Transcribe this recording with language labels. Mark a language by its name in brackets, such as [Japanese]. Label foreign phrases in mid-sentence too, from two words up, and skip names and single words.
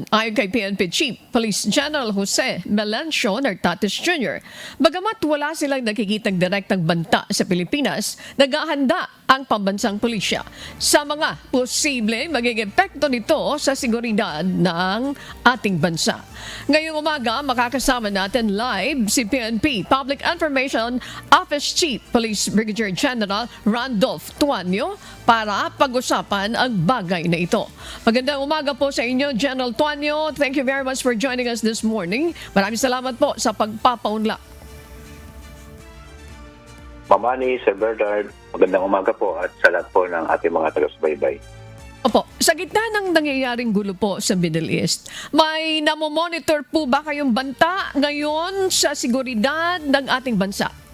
[Filipino] Ayon kay PNP Chief Police General Jose Melencio Nartates Jr., bagamat wala silang nakikitang direktang banta sa Pilipinas, naghahanda ang pambansang pulisya sa mga posible magiging epekto nito sa seguridad ng ating bansa. Ngayong umaga, makakasama natin live si PNP Public Information Office Chief Police Brigadier General Randolph Tuanyo para pag-usapan ang bagay na ito. Magandang umaga po sa inyo, General Tuanyo. [English] Thank you very much for joining us this morning. [Filipino] Maraming salamat po sa pagpapaunlak. Mamani, Sir Bernard, magandang umaga po at sa lahat po ng ating mga taga-subaybay. Opo, sa gitna ng nangyayaring gulo po sa Middle East, may namomonitor po ba kayong banta ngayon sa seguridad ng ating bansa?